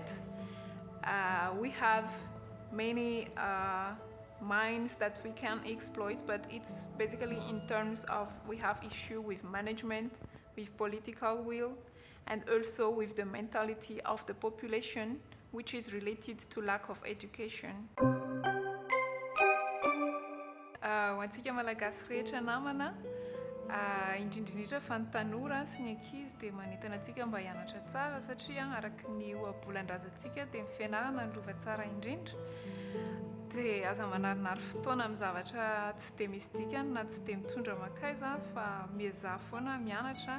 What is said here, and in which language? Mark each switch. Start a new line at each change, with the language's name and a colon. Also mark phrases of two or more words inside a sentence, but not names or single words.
English: We have many mines that we can exploit, but it's basically in terms of we have issue with management, with political will, and also with the mentality of the population, which is related to lack of education.
Malagasy: Ho antsika malagasy rehetra namana, indrindrindrindra fa ny tanora sy ny ankizy dia manentana antsika mba hianatra tsara, satria araky ny ohabolan-drazantsika dia ny fianarana ny lova tsara indrindra. Dia aza manarinary fotoana amin'ny zavatra tsy dia misy dikany na tsy dia mitondra makaiza, fa miazaha foana mianatra.